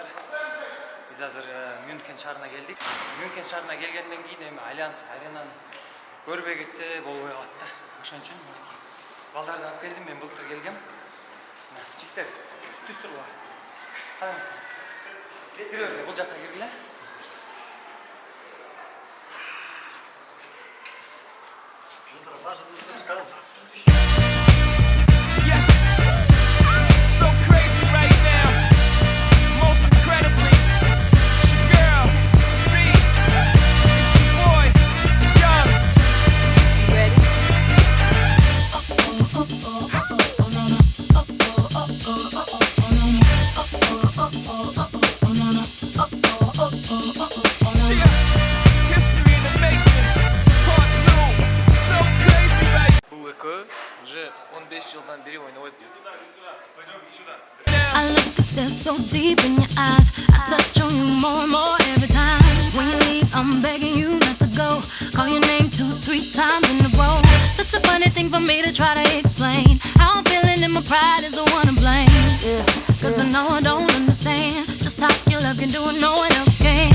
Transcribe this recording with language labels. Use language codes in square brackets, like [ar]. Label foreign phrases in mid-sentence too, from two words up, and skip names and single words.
[ky] Биз азыр Мюнхен шаарына келдик. Мюнхен шаарына келгенден кийин эми Альянс Аренаны көрбөй кетсе болбой калат да. Ошон үчүн балдарды алып келдим, мен былтыр келгем. Жигиттер, түз тургула. Караңыз. Киребер, бул жакка киргиле. [en] So crazy right now, most incredibly. It's your girl, me. It's your boy, Young. You ready? History in the making, part 2. So crazy right. [ky] Бул экөө уже 15 жылдан бери ойнойт. [en] I look and stare so deep in your eyes. I touch on you more and more every time. When you leave, I'm begging you not to go. Call your name 2-3 times in a row. Such a funny thing for me to try to explain. How I'm feeling and my pride is the one to blame. Cause I know I don't understand just how your love can do it, no one else can.